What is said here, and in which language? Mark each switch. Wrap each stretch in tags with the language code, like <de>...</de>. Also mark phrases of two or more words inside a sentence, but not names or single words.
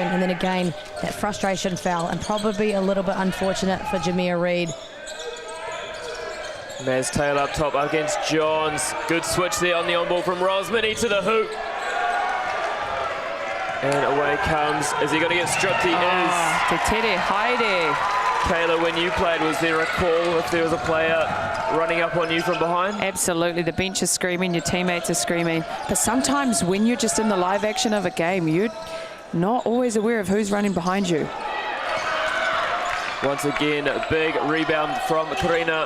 <en>And then again, that frustration foul, and probably a little bit unfortunate for Jameer Reid. Maz Taylor up top against Johns. Good switch there on the on-ball from Rosmini to the hoop. And away comes. Is he going to get stripped? He is.</en> <mi>Te tere haere.</mi> <en>Kayla, when you played, was there a call if there was a player running up on you from behind? Absolutely. The bench is screaming, your teammates are screaming. But sometimes when you're just in the live action of a game, you're not always aware of who's running behind you. Once again, a big rebound from Karina.</en>